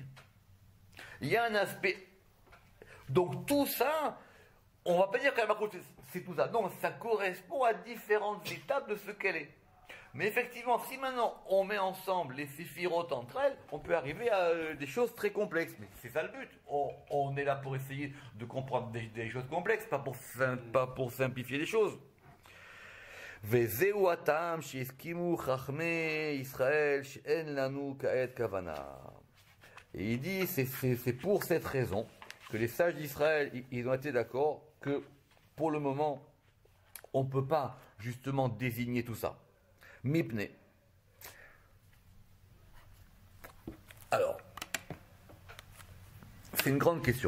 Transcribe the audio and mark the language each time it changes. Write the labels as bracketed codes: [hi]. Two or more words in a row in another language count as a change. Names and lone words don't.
[fr] Il y a un aspect, donc tout ça, on va pas dire que la Malchut c'est tout ça, non, ça correspond à différentes étapes de ce qu'elle est. Mais effectivement, si maintenant on met ensemble les séphirotes entre elles, on peut arriver à des choses très complexes. Mais c'est ça le but. On est là pour essayer de comprendre des choses complexes, pas pour simplifier les choses. [he] וזהו הטעם שהסכימו חכמי ישראל שאין לנו כעת כוונה. [fr] Et il dit, c'est pour cette raison que les sages d'Israël, ils ont été d'accord que pour le moment, on ne peut pas justement désigner tout ça. Mipne. Alors, c'est une grande question.